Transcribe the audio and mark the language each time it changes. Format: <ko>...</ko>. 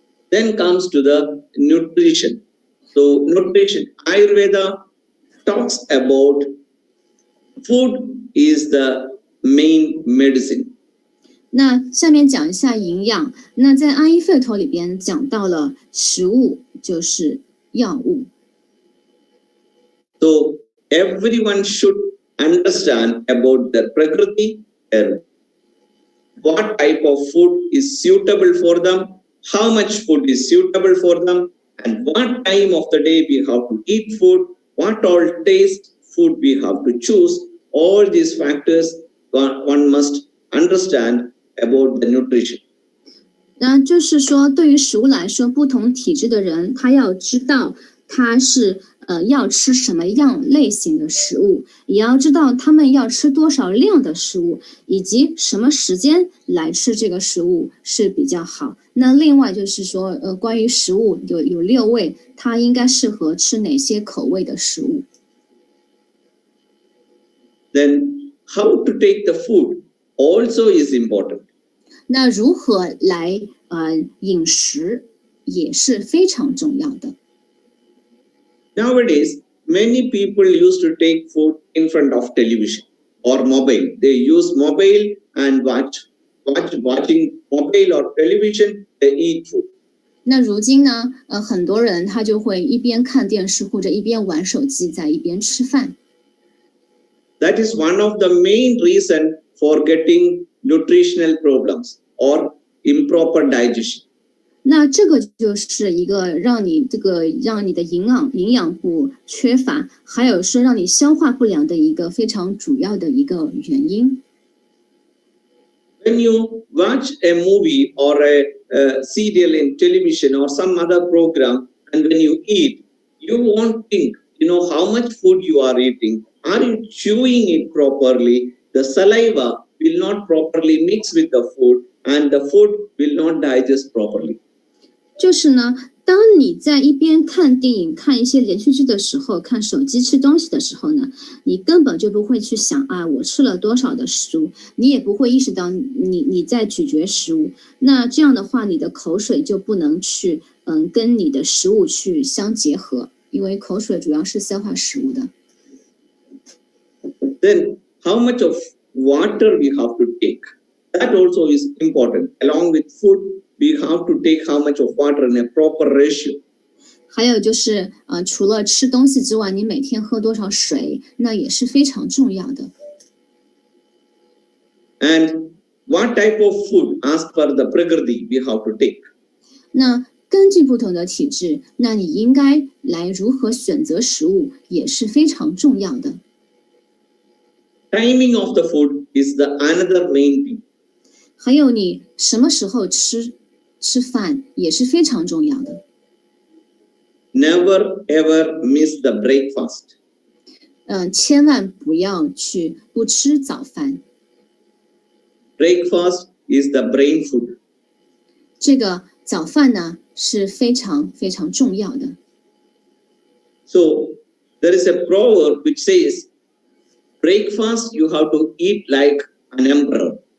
<en>Then comes to the nutrition. So nutrition, Ayurveda talks about food is the main medicine.</en> <zh>那下面讲一下营养。那在阿育吠陀里边讲到了食物就是药物。</zh> <en>So everyone should understand about the Prakriti, what type of food is suitable for them, how much food is suitable for them, and what time of the day we have to eat food, what all taste food we have to choose. All these factors one must understand about the nutrition.</en> <zh>那就是说，对于食物来说，不同体质的人，他要知道他是要吃什么样类型的食物，也要知道他们要吃多少量的食物，以及什么时间来吃这个食物是比较好。那另外就是说，关于食物有6味，它应该适合吃哪些口味的食物。</zh> <en>Then how to take the food also is important.</en> <zh>那如何来饮食也是非常重要的。</zh> <en>Nowadays, many people used to take food in front of television or mobile. They use mobile and watching mobile or television, they eat food.</en> <zh>那如今呢，很多人他就会一边看电视或者一边玩手机，在一边吃饭。</zh> <en>That is one of the main reason for getting nutritional problems or improper digestion.</en> <zh>那这个就是一个让你的营养不缺乏，还有说让你消化不良的一个非常主要的一个原因。</zh> <en>When you watch a movie or a serial in television or some other program, and when you eat, you won't think, how much food you are eating. Are you chewing it properly? The saliva will not properly mix with the food, and the food will not digest properly.</en> <zh>就是呢，当你在一边看电影、看一些连续剧的时候，看手机吃东西的时候呢，你根本就不会去想啊，我吃了多少的食物，你也不会意识到你在咀嚼食物。那这样的话，你的口水就不能去跟你的食物去相结合，因为口水主要是消化食物的。</zh> <en>Then how much of water we have to take? That also is important. Along with food, we have to take how much of water in a proper ratio.</en> <zh>还有就是除了吃东西之外，你每天喝多少水，那也是非常重要的。</zh> <en>And what type of food, as per the prakriti, we have to take?</en> <zh>那根据不同的体质，那你应该来如何选择食物也是非常重要的。</zh> <en>Timing of the food is the another main thing.</en> <zh>还有你什么时候吃饭也是非常重要的。</zh> <en>Never ever miss the breakfast.</en> <zh>千万不要去不吃早饭。</zh> <en>Breakfast is the brain food.</en> <zh>这个早饭呢是非常非常重要的。</zh> <en>So there is a proverb which says, breakfast you have to eat like an emperor.</en>